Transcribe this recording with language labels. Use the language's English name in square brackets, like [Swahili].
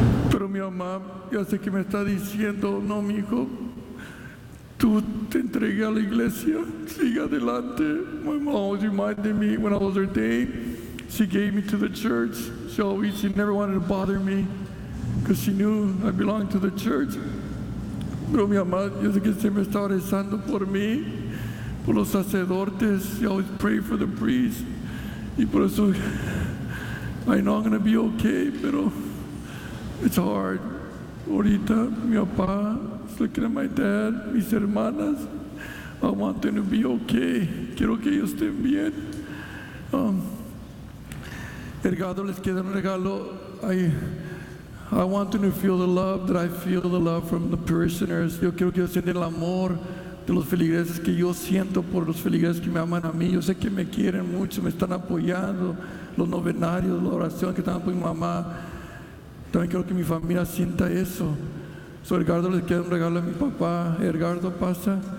[Spanish] Pero mi mamá, ya sé que me está diciendo, no, mi hijo, tú te entregué a la iglesia, sigue adelante. [English] My mom always reminded me when I was ordained. She gave me to the church. She never wanted to bother me because she knew I belonged to the church. [Spanish] Pero mi mamá, yo sé que siempre estaba rezando por mí, por los sacerdotes. [English] She always prayed for the priest. [Spanish] Y por eso, [English] I know I'm going to be okay, [Spanish] pero [English] it's hard. [Spanish] Ahorita, mi papá, [English] looking at my dad, [Spanish] mis hermanas, [English] I want them to be okay. [Spanish] Quiero que ellos estén bien. Edgardo, les queda un regalo. [English] I want them to feel the love that I feel, the love from the parishioners. [Spanish] Yo quiero que ellos sientan el amor de los feligreses que yo siento por los feligreses que me aman a mí. Yo sé que me quieren mucho, me están apoyando. Los novenarios, la oración que están por mi mamá. También quiero que mi familia sienta eso. So, Edgardo, les queda un regalo a mi papá. Edgardo, pasa.